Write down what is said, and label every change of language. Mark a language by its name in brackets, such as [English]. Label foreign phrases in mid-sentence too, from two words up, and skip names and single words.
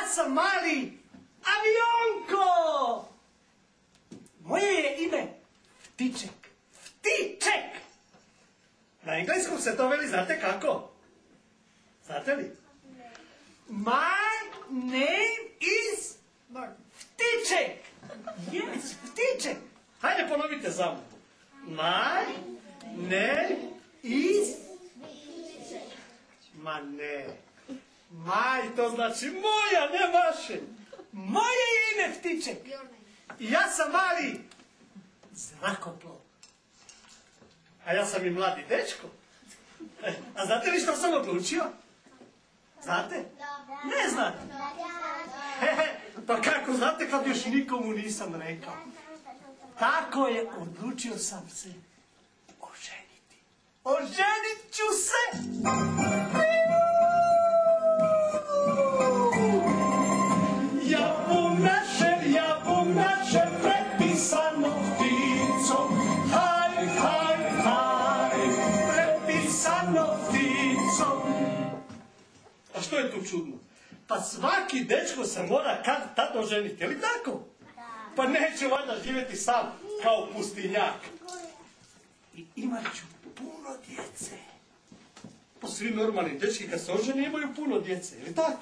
[Croatian] sam mali avionko. Moje je ime Ptiček. Ptiček! Na engleskom se to veli, znate kako? Znate li? [English] My name is Ptiček. [Croatian] Yes, Ptiček. Hajde ponovite za mnom. [English] My name is... [Croatian] Ma ne. Maj, to znači moja, ne vaše. Moje je ime Ptiček. I ja sam mali zrakoplov. A ja sam i mladi dečko. A znate li što sam odlučio? Znate? Ne znate. Pa kako znate kad još nikomu nisam rekao? Tako je, odlučio sam se oženiti. Oženit ću se! Jabum naše, prepisano pticom. Haj, haj, haj, prepisano pticom. A što je tu čudno? Pa svaki dečko se mora kad tad oženiti, je li tako? Pa neće valjda živjeti sam kao pustinjak. I imat ću puno djece. Pa svi normalni dečki kad se oženi imaju puno djece, je li tako?